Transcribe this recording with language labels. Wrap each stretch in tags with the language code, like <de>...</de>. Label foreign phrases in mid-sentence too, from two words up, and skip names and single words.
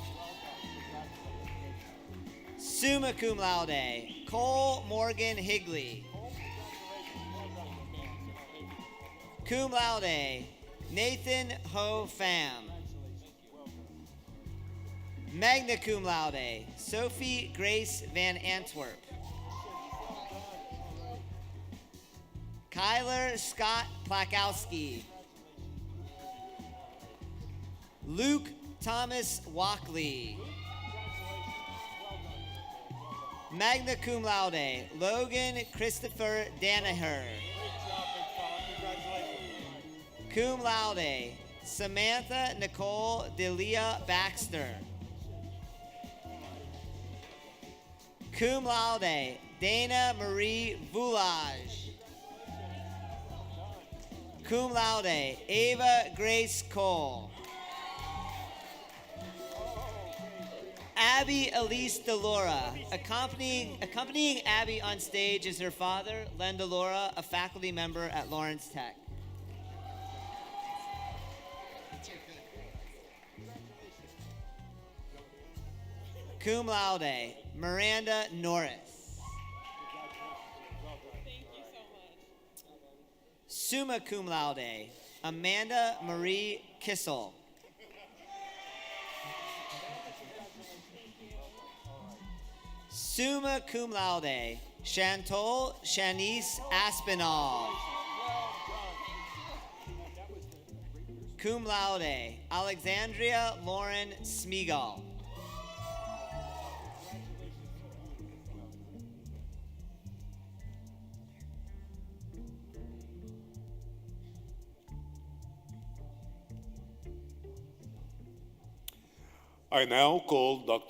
<la>Summa cum laude,</la> <en>Cole Morgan Higley.</en> <la>Cum laude,</la> <en>Nathan Ho Pham.</en> <la>Magna cum laude,</la> <en>Sophie Grace Van Antwerp. Kyler Scott Plakowski. Luke Thomas Walkley.</en> <la>Magna cum laude,</la> <en>Logan Christopher Danaher.</en> <la>Cum laude,</la> <en>Samantha Nicole Delia Baxter.</en> <la>Cum laude,</la> <en>Dana Marie Voulage.</en> <la>Cum laude,</la> <en>Ava Grace Cole. Abby Elise DeLaura. Accompanying Abby on stage is her father, Len DeLaura, a faculty member at Lawrence Tech.</en> <la>Cum laude,</la> <en>Miranda Norris.</en> <la>Summa cum laude,</la> <en>Amanda Marie Kissel.</en> <la>Summa cum laude,</la> <en>Chantol Shanice Aspinall.</en> <la>Cum laude,</la> <en>Alexandria Lauren Smeagol. I now call Dr.</en>